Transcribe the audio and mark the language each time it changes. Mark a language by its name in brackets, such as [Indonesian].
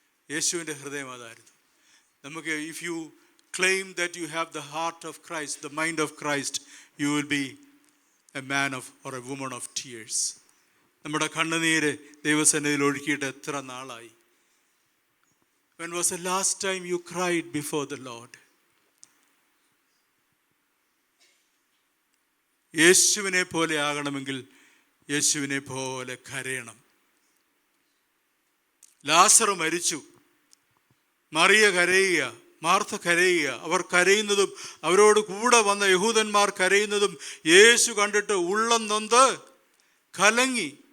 [Malayalam] യേശുവിൻ്റെ ഹൃദയം അതായിരുന്നു. നമുക്ക് [English] If you claim that you have the heart of Christ, the mind of Christ, you will be a man of or a woman of tears. [Malayalam] നമ്മുടെ കണ്ണുനീര് ദൈവസന്നിധിയിൽ ഒഴുക്കിയിട്ട് എത്ര നാളായി? [English] When was the last time you cried before the Lord? [Malayalam] യേശുവിനെ പോലെ ആകണമെങ്കിൽ യേശുവിനെ പോലെ കരയണം. ലാസർ മരിച്ചു, മറിയ കരയുക, മാർത്ത കരയുക. അവർ കരയുന്നതും അവരോട് കൂടെ വന്ന യഹൂദന്മാർ കരയുന്നതും യേശു കണ്ടിട്ട് ഉള്ളം നൊന്ത് കലങ്ങി.